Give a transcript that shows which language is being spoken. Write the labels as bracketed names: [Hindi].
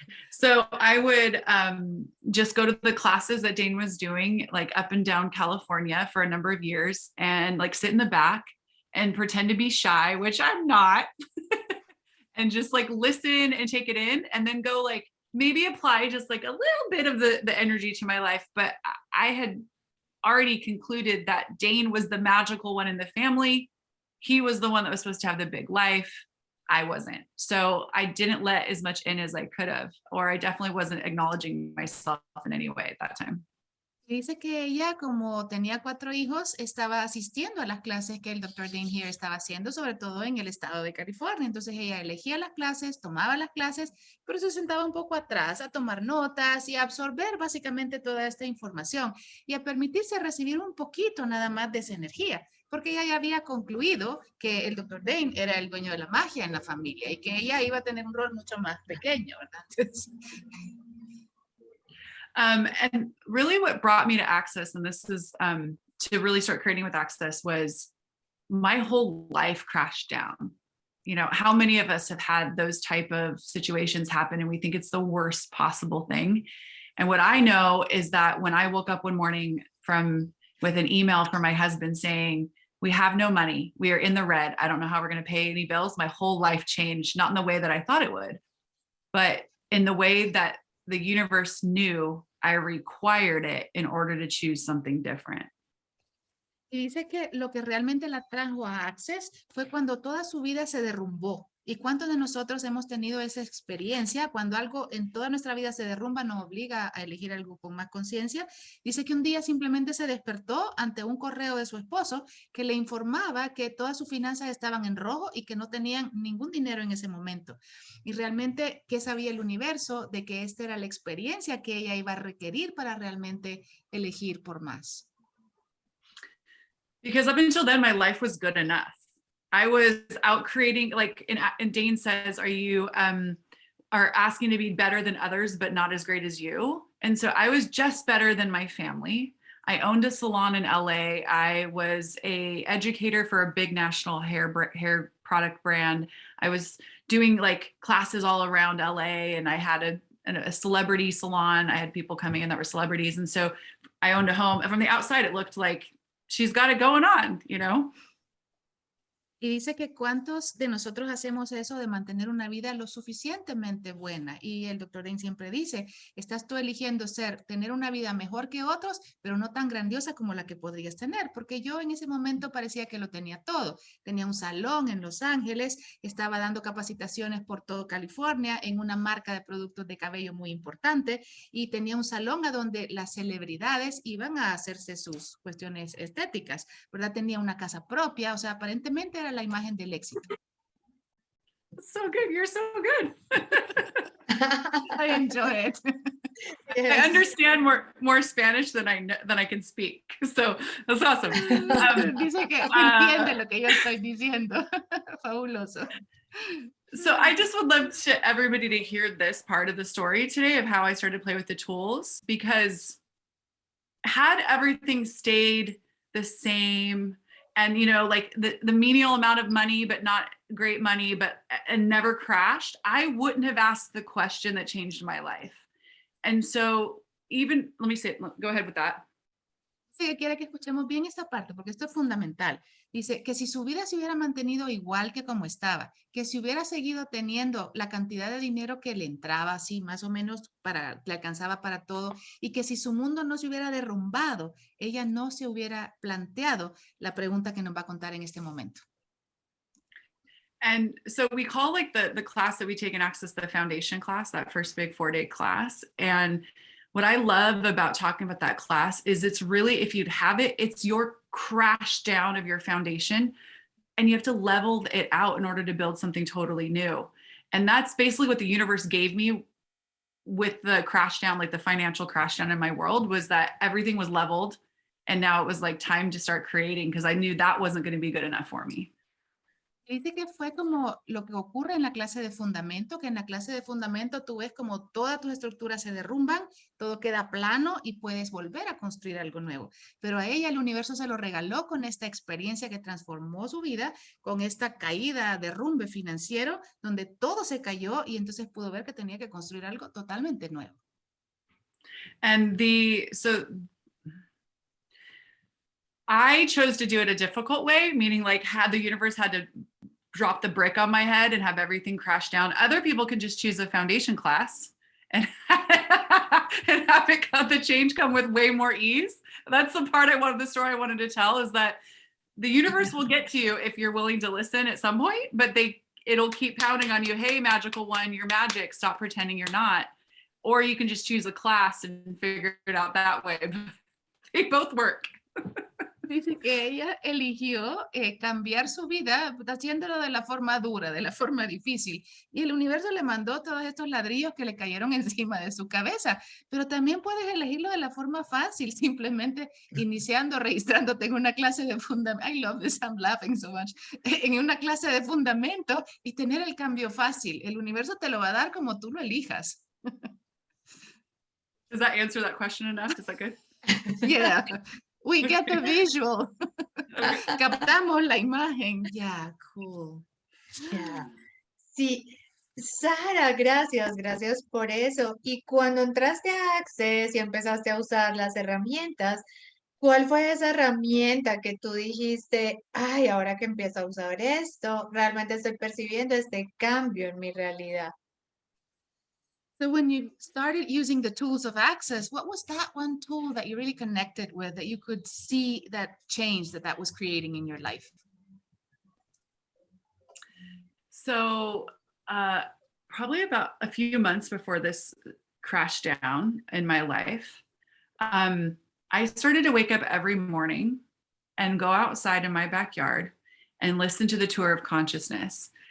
[English] So I would just go to the classes that Dane was doing, like up and down California for a number of years, and like sit in the back and pretend to be shy, which I'm not, and just like listen and take it in, and then go like maybe apply just like a little bit of the energy to my life. But I had already concluded that Dane was the magical one in the family. He was the one that was supposed to have the big life. I wasn't. So I didn't let as much in as I could have, or I definitely wasn't acknowledging myself in any way at that time. [Spanish] Dice que ella, como tenía 4 hijos, estaba asistiendo a las clases que el Dr. Dane here estaba haciendo, sobre todo en el estado de California. Entonces ella elegía las clases, tomaba las clases, pero se sentaba un poco atrás a tomar notas y a absorber básicamente toda esta información y a permitirse recibir un poquito nada más de esa energía, porque ella ya había concluido que el Dr. Dane era el dueño de la magia en la familia y que ella iba a tener un rol mucho más pequeño, ¿verdad? Entonces, [English] and really what brought me to Access, and this is to really start creating with Access, was my whole life crashed down. How many of us have had those type of situations happen and we think it's the worst possible thing? And what I know is that when I woke up one morning with an email from my husband saying, "We have no money. We are in the red. I don't know how we're going to pay any bills," my whole life changed, not in the way that I thought it would, but in the way that the universe knew I required it in order to choose something different. [Spanish] Y dice que lo que realmente la trajo a Access fue cuando toda su vida se derrumbó. ¿Y cuántos de nosotros hemos tenido esa experiencia? Cuando algo en toda nuestra vida se derrumba, nos obliga a elegir algo con más conciencia. Dice que un día simplemente se despertó ante un correo de su esposo que le informaba que todas sus finanzas estaban en rojo y que no tenían ningún dinero en ese momento. Y realmente, ¿qué sabía el universo de que esta era la experiencia que ella iba a requerir para realmente elegir por más? [English] Because up until then, my life was good enough. I was out creating, like, and Dane says, are you are asking to be better than others, but not as great as you? And so I was just better than my family. I owned a salon in LA. I was a educator for a big national hair product brand. I was doing like classes all around LA, and I had a celebrity salon. I had people coming in that were celebrities. And so I owned a home. And from the outside, it looked like she's got it going on, you know? [Spanish] Y dice que cuántos de nosotros hacemos eso de mantener una vida lo suficientemente buena. Y el doctor Dane siempre dice, estás tú eligiendo tener una vida mejor que otros, pero no tan grandiosa como la que podrías tener. Porque yo en ese momento parecía que lo tenía todo. Tenía un salón en Los Ángeles, estaba dando capacitaciones por todo California en una marca de productos de cabello muy importante y tenía un salón a donde las celebridades iban a hacerse sus cuestiones estéticas, ¿verdad? Tenía una casa propia, o sea, aparentemente era la imagen del éxito. [English] So good. You're so good. I enjoy it. Yes. I understand more Spanish than I can speak. So that's awesome. [Spanish] Dice que entiende lo que yo estoy diciendo. Fabuloso. [English] So I just would love everybody to hear this part of the story today of how I started to play with the tools, because had everything stayed the same, and you know, like the menial amount of money, but not great money, and never crashed, I wouldn't have asked the question that changed my life. And so even, let me say, go ahead with that. [Spanish] Sí, quiere que escuchemos bien esta parte, porque esto es fundamental. Dice que si su vida se hubiera mantenido igual que como estaba, que si hubiera seguido teniendo la cantidad de dinero que le entraba, así más o menos le alcanzaba para todo, y que si su mundo no se hubiera derrumbado, ella no se hubiera planteado la pregunta que nos va a contar en este momento. [English] And so we call like the class that we take in Access the foundation class, that first big 4-day class. And what I love about talking about that class is it's really, if you'd have it, it's your crash down of your foundation, and you have to level it out in order to build something totally new. And that's basically what the universe gave me with the crash down, like the financial crash down in my world, was that everything was leveled. And now it was like time to start creating, because I knew that wasn't going to be good enough for me. [Spanish] Dice que fue como lo que ocurre en la clase de fundamento, que en la clase de fundamento tú ves como todas tus estructuras se derrumban, todo queda plano y puedes volver a construir algo nuevo. Pero a ella el universo se lo regaló con esta experiencia que transformó su vida, con esta caída, derrumbe financiero, donde todo se cayó y entonces pudo ver que tenía que construir algo totalmente nuevo. [English] And so I chose to do it a difficult way, meaning like the universe had to drop the brick on my head and have everything crash down. Other people can just choose a foundation class and have the change come with way more ease. That's the part of the story I wanted to tell, is that the universe will get to you if you're willing to listen at some point, but it'll keep pounding on you. Hey, magical one, you're magic. Stop pretending you're not. Or you can just choose a class and figure it out that way. They both work. [Spanish] Dice que ella eligió cambiar su vida haciéndolo de la forma dura, de la forma difícil. Y el universo le mandó todos estos ladrillos que le cayeron encima de su cabeza. Pero también puedes elegirlo de la forma fácil, simplemente iniciando, registrándote en una clase de fundamento. [English] I love this, I'm laughing so much. [Spanish] En una clase de fundamento y tener el cambio fácil. El universo te lo va a dar como tú lo elijas. [English] Does that answer that question enough? Is that good? Yeah. We get the visual. [Spanish] Captamos la imagen. [English] Yeah, cool. [Spanish] Yeah. Sí, Sara, gracias por eso. Y cuando entraste a Access y empezaste a usar las herramientas, ¿cuál fue esa herramienta que tú dijiste, ay, ahora que empiezo a usar esto, realmente estoy percibiendo este cambio en mi realidad? [English] So when you started using the tools of access, what was that one tool that you really connected with, that you could see that change that was creating in your life? So probably about a few months before this crashed down in my life, I started to wake up every morning and go outside in my backyard and listen to the tour of consciousness.